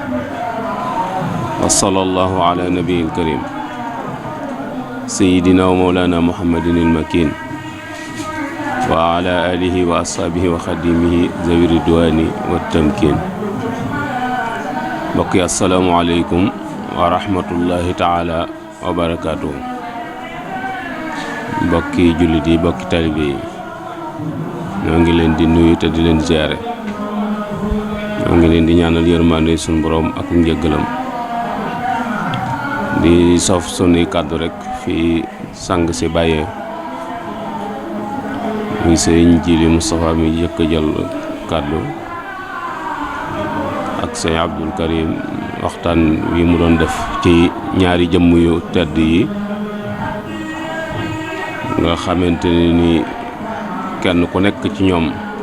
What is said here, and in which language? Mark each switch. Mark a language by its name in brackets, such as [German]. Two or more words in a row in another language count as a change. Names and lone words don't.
[Arabic] وصلى الله على نبي الكريم سيدنا ومولانا محمد المكين وعلى آله وأصحابه وخديمه ذوي الرضوان والتمكين. بقي السلام عليكم ورحمة الله تعالى وبركاته. بقي جلدي بقي طالبي [Wolof] ñoo ngi leen di nuyu te di leen ziare ñoo ngi leen di ñaanal yërmande suñu borom ak njëggalam di sof sunuy kàddu rek fi sang si bàyyee muy sëriñ Jili Moustapha mi yëkk jël kàddu ak sëriñ Abdul Karim waxtaan wi mu doon def ci ñaari jëmm yu tedd yi nga xamante ni kenn ku nekk ci ñoom